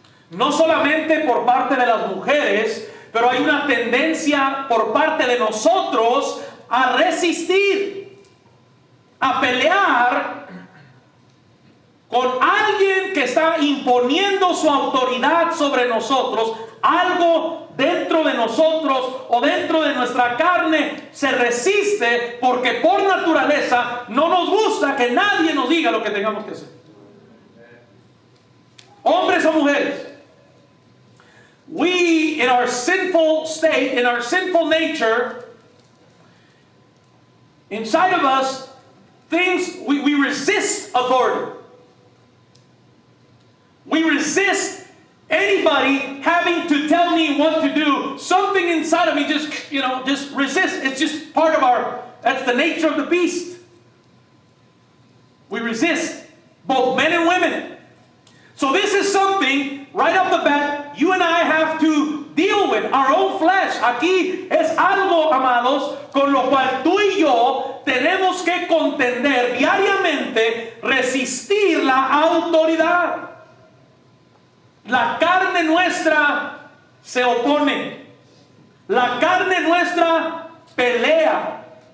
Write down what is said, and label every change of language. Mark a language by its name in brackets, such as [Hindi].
[Spanish] No solamente por parte de las mujeres, pero hay una tendencia por parte de nosotros a resistir, a pelear con alguien que está imponiendo su autoridad sobre nosotros. Algo dentro de nosotros o dentro de nuestra carne se resiste porque por naturaleza no nos gusta que nadie nos diga lo que tengamos que hacer. Hombres o mujeres, [English] we in our sinful state, in our sinful nature, inside of us, we resist authority. We resist anybody having to tell me what to do. Something inside of me just resists. It's just part of that's the nature of the beast. We resist, both men and women. So this is something, right off the bat, you and I have to deal with, our own flesh. [Spanish] Aquí es algo, amados, con lo cual tú y yo tenemos que contender diariamente, resistir la autoridad. La carne nuestra se opone. La carne nuestra pelea.